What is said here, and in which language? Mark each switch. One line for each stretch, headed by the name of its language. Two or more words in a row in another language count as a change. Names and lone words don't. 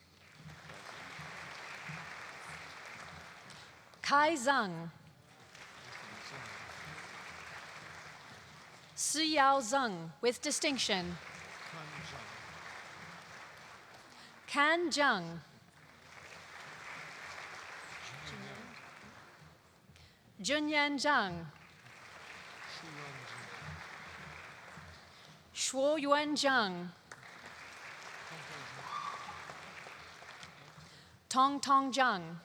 English: Kai Zhang. Si Yao Zheng with distinction. Kan Zheng. Junyan Zhang. Shuo Yuan Zhang. Tong Tong Zhang.